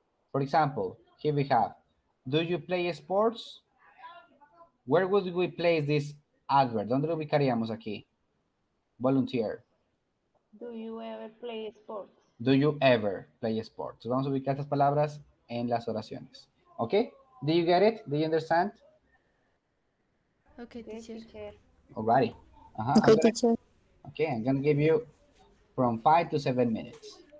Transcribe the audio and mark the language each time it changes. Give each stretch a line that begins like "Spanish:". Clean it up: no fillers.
English: For example, here we have, do you play sports? Where would we place this adverb?
Spanish: ¿Dónde lo ubicaríamos aquí?
English: Volunteer. Do you ever play sports? Do you ever play sports?
Spanish: Vamos a ubicar estas palabras en las oraciones.
English: Okay? Do you get it? Do you understand? Okay, teacher. Alrighty. Okay, teacher. Okay, I'm gonna give you from 5 to 7 minutes.